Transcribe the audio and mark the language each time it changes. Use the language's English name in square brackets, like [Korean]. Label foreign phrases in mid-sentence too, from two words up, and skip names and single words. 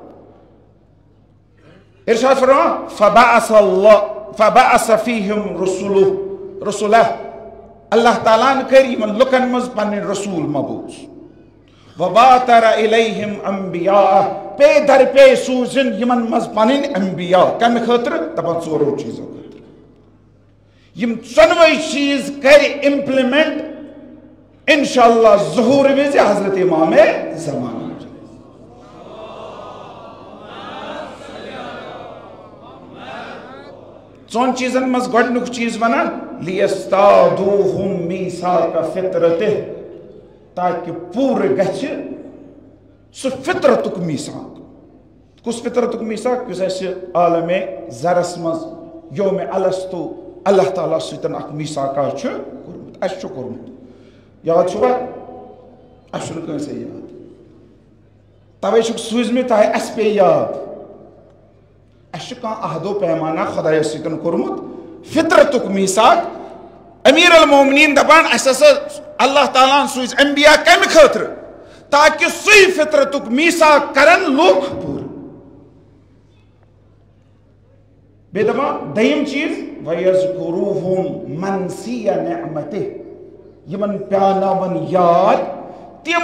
[Kashmiri] ارشاد فرمان [Arabic] فبعث فیہم رسولہ [Kashmiri] اللہ تعالیٰ نے کر یمن لکن مز پن رسول مبعوث [Arabic] وبعثر الیہم انبیاء [Kashmiri] پے در پے سوزن یمن مز پن انبیاء کمہ خاطر دپان ژورو چیزو خاطر یم ژۄنوے چیز کر امپلیمنٹ انشاءاللہ ظہور وز حضرت امام زمانہ ژون چیزن مز گۄڈنیُک چیز ونان [Arabic] لیستادوہم میثاق فطرتہ [Kashmiri] تاکہ پورٕ گژھِ سُہ فطرتُک میثاق کُس فطرتُک میثاق یُس اسہِ عالم زرس مز [Arabic] یوم الستو [Kashmiri] اللہ تعالیٰ سۭتۍ اکھ میثاقا چھُ کوٚرمُت اسہِ چھُ کوٚرمُت یاد چھُوا اسہِ چھُنہٕ کٲنٛسے یاد توے چھُکھ سوٗزمٕتۍ تاکہِ اسہِ پیٚیہِ یاد اسہِ کانٛہہ عہد و پیمانہ خۄدایس سۭتۍ کوٚرمُت فطرتُک میثاق امیر المومنین دپان اسہِ ہسا اللہ تعالیٰ سوٗزۍ انبیاء کمہِ خٲطرٕ تاکہ سُے فطرتُک میثاق کرن لوٗکھ پوٗرٕ بیٚیہِ دپان دوٚیِم چیٖز [Arabic] وَیَذْکُرُوہُم مَنسِیَ نِعمَتِہ [Kashmiri] یمن پیاناون یاد تِم